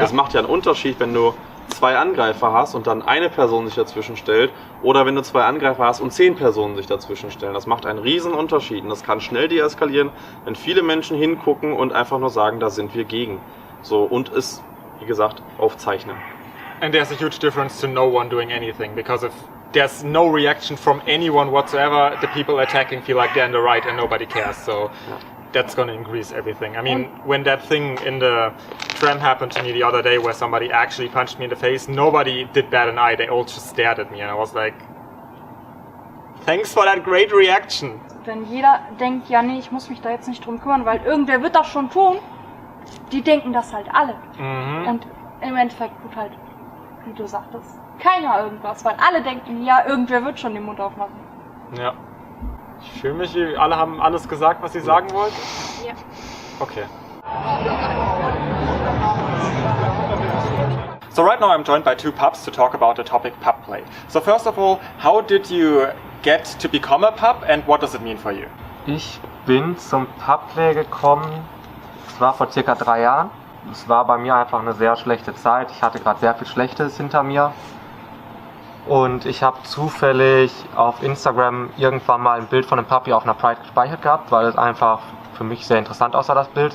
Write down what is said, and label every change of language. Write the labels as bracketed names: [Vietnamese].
[German] Das macht ja einen Unterschied, wenn du 2 Angreifer hast und dann eine Person sich dazwischen stellt oder wenn du 2 Angreifer hast und 10 Personen sich dazwischen stellen. Das macht einen riesen Unterschied und das kann schnell deeskalieren, wenn viele Menschen hingucken und einfach nur sagen, da sind wir gegen. So, und es, wie gesagt, aufzeichnen. [English] And there's a huge difference to no one doing anything, because if there's no reaction from anyone whatsoever, the people attacking feel like they're in the right and nobody cares. So that's going to increase everything. I mean, when that thing in the tram happened to me the other day where somebody actually punched me in the face, nobody did bat an eye. They all just stared at me and I was like, thanks for that great reaction. [German] Wenn jeder denkt, ja nee, ich muss mich da jetzt nicht drum kümmern, weil irgendwer wird das schon tun, die denken das halt alle. Und im Endeffekt tut halt, wie du sagtest, keiner irgendwas, weil alle denken, ja, irgendwer wird schon den Mund aufmachen. Ja. Ich fühle mich, alle haben alles gesagt, was sie sagen wollten? Ja. Okay. [English] So right now I'm joined by 2 pups to talk about the topic pub play. So first of all, how did you get to become a pup and what does it mean for you? [German] Ich bin zum Pubplay gekommen, es war vor circa 3 Jahren. Es war bei mir einfach eine sehr schlechte Zeit. Ich hatte gerade sehr viel Schlechtes hinter mir. Und ich habe zufällig auf Instagram irgendwann mal ein Bild von einem Puppy auf einer Pride gespeichert gehabt, weil es einfach für mich sehr interessant aussah, das Bild.